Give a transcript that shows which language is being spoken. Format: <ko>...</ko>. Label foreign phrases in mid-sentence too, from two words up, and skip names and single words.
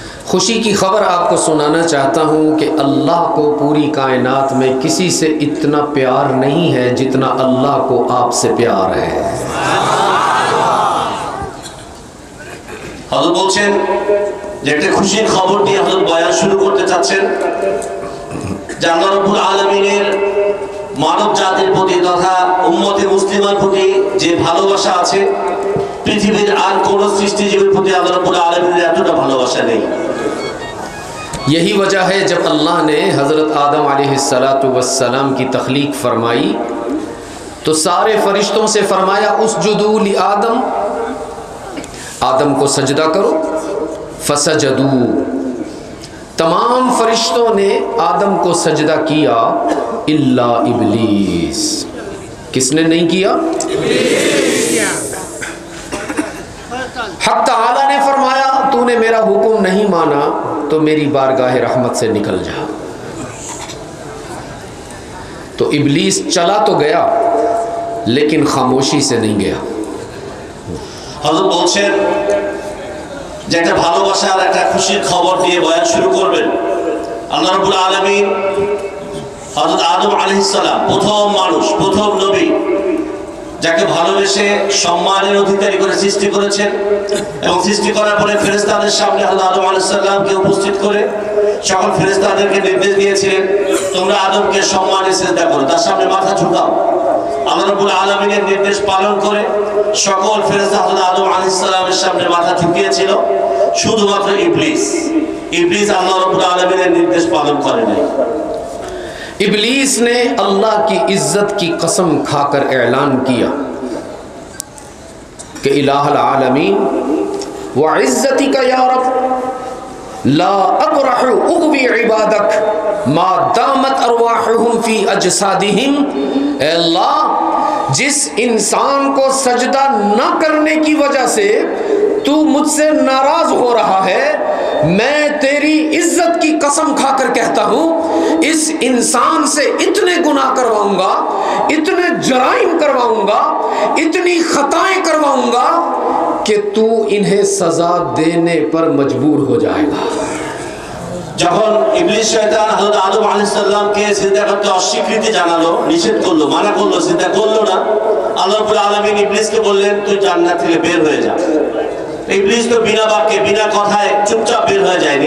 <ur>خوشی کی خبر آپ کو سنانا چاہتا ہوں کہ اللہ کو پوری کائنات میں کسی سے اتنا پیار نہیں ہے جتنا اللہ کو آپ سے پیار ہے۔</ur> <bn>حضرت বলছেন যে একটা খুশির খবর দিয়ে হযরত বয়ান শুরু করতে চাচ্ছেন যে আল্লাহ রাব্বুল আলামিনের মানব জাতির প্রতি তথা উম্মতে মুসলিমার প্রতি যে ভালোবাসা আছে পৃথিবীর আর কোন সৃষ্টিজীবের প্রতি আল্লাহ রাব্বুল আলামিনের এতটা ভালোবাসা নেই।</bn> <ur>یہی وجہ ہے جب اللہ نے حضرت آدم علیہ السلام کی تخلیق فرمائی تو سارے فرشتوں سے فرمایا</ur> <ar>اسجدوا لآدم،</ar> <ur>آدم کو سجدہ کرو، فسجدوا، تمام فرشتوں نے آدم کو سجدہ کیا الا ابلیس، کس نے نہیں کیا؟ حق تعالی نے فرمایا تو نے میرا حکم نہیں مانا تو میری بارگاہ رحمت سے نکل جا۔ تو ابلیس چلا تو گیا لیکن خاموشی سے نہیں گیا۔</ur> <bn>হযরত বলছেন যে একটা ভালোবাসা আর একটা খুশির খবর দিয়ে বয়ান শুরু করবেন। আল্লাহ রাব্বুল আলামিন হযরত আদম আলাইহিস সালাম প্রথম মানুষ, প্রথম নবী যাকে ভালোবেসে সম্মানের অধিকারী করে সৃষ্টি করেছেন এবং সৃষ্টি করার পরে ফেরেশতাদের সামনে আল্লাহ আদম আলাইহিস সালামকে উপস্থিত করে সকল ফেরেশতাদেরকে নির্দেশ দিয়েছিলেন তোমরা আদমকে সম্মানে সিজদা করো, তার সামনে মাথা ঝুঁকাও। আল্লাহ রাব্বুল আলামিনের নির্দেশ পালন করে সকল ফেরেশতা হযরত আদম আলাইহিস সালামের সামনে মাথা ঝুঁকিয়েছিল, শুধুমাত্র ইবলিস আল্লাহ রাব্বুল আলামিনের নির্দেশ পালন করে নাই।</bn> <ur>ابلیس نے اللہ کی عزت کی قسم کھا کر اعلان کیا کہ</ur> <ar>الہ العالمین وعزتک یا رب لا اقرح اغوی عبادک ما دامت ارواحهم فی اجسادہم،</ar> <ur>اے اللہ جس انسان کو سجدہ نہ کرنے کی وجہ سے تو مجھ سے ناراض ہو رہا ہے، میں تیری عزت کی قسم کھا کر کہتا ہوں اس انسان سے اتنے گناہ کرواؤں گا، اتنے جرائم کرواؤں گا، اتنی خطائیں کرواؤں گا کہ تو انہیں سزا دینے پر مجبور ہو جائے گا۔</ur> <bn>যখন ইবলিস শয়তান হযরত আদম আলাইহিস সালামকে সিজদা করতে অস্বীকৃতি জানালো, নিষেধ করলো, মানা করলো, সিজদা করলো না, আল্লাহ রাব্বুল আলামিন ইবলিসকে বললেন তুই জান্নাত থেকে বের হয়ে যা। ইবলিস তো বিনা বাক্যে বিনা কথায় চুপচাপ বের হয়ে যায়নি।</bn>